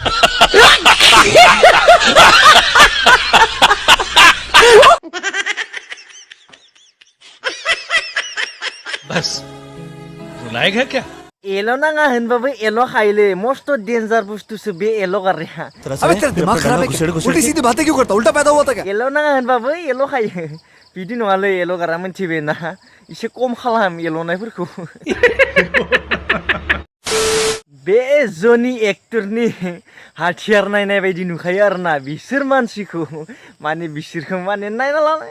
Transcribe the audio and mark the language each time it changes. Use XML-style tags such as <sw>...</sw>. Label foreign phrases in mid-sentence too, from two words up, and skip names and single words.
<hi>बस रुलाएगा क्या</hi> <brx>एल' नाङा होनबाबो एल' खायोलै मस्त डेन्जार बुस्थुसो बे एल' गारनाया</brx> <hi>अबे तेरा दिमाग खराब है क्या? उल्टी सीधी बातें क्यों करता? उल्टा पैदा हुआ था क्या?</hi> <brx>एल' नाङा होनबाबो एल' खायो बिदि नङालै एल' गारा मोनथिबायना एसे खम खालाम एल'नायफोरखौ बे जनि एक्टरनि हाथियार नायनाय बायदि नुखायो आरोना बिसोर मानसिखौ माने बिसोरखौ माने नायना लानाय</brx>